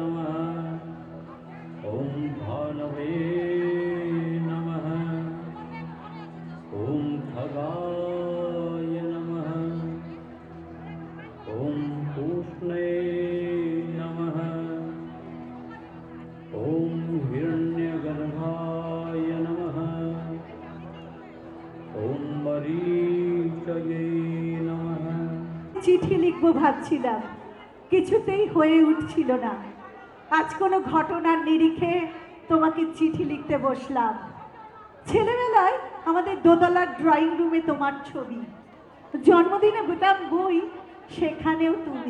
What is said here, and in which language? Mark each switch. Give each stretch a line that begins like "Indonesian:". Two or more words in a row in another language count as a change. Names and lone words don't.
Sanskrit: नमः ओम भानवे नमः ओम खगाय नमः ओम पूष्णे नमः ओम हिरण्यगर्भाय नमः ओम मरीचये नमः।
Bangla: চিঠি লিখবো ভাবছিলাম, কিছুতেই হয়ে উঠছিল না। আজ কোনো ঘটনার নিরিখে তোমাকে চিঠি লিখতে বসলাম। ছেলেবেলায় আমাদের দোতলার ড্রয়িং রুমে তোমার ছবি, জন্মদিনে পেতাম বই, সেখানেও তুমি।